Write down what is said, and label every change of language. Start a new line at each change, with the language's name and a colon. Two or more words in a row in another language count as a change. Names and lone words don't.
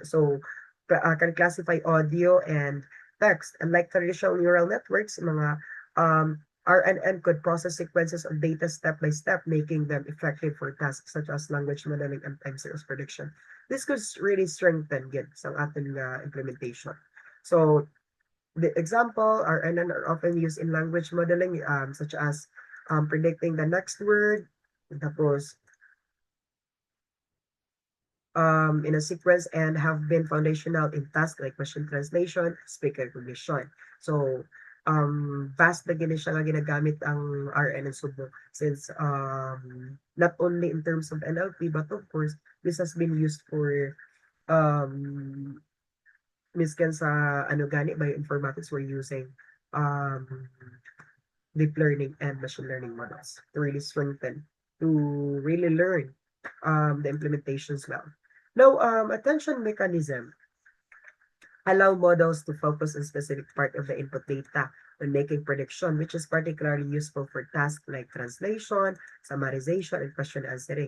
English: So can classify audio and text. Unlike traditional neural networks, mga RNN could process sequences of data step by step, making them effective for tasks such as language modeling and time series prediction. This could really strengthen
Filipino: sa ating
English: implementation. So, the example, RNN are often used in language modeling, such as predicting the next word, tapos in a sequence, and have been foundational in tasks like machine translation, speech recognition. So, vast
Hiligaynon: na gini siya nga ginagamit ang RNN Subo
English: since not only in terms of NLP but of course this has been used for um,
Hiligaynon: miskan sa ano gani
English: bioinformatics we're using um, deep learning and machine learning models to really strengthen, to really learn the implementations well. Now, attention mechanism allow models to focus on specific part of the input data when making prediction, which is particularly useful for tasks like translation, summarization, and question answering.